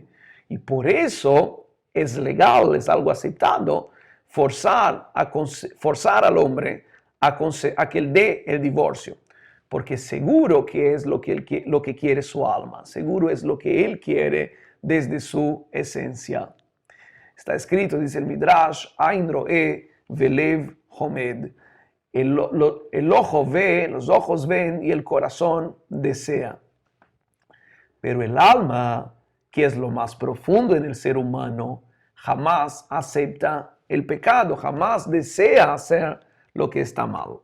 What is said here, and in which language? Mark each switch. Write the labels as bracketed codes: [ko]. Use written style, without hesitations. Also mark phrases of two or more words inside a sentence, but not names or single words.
[es] Y por eso es legal, es algo aceptado, forzar al hombre a que él dé el divorcio. Porque seguro que es lo que quiere su alma, seguro es lo que él quiere desde su esencia. Está escrito, dice el Midrash, [he] עין רואה ולב חומד. [es] El ojo ve, los ojos ven y el corazón desea. Pero el alma, que es lo más profundo en el ser humano, jamás acepta el pecado, jamás desea hacer lo que está mal.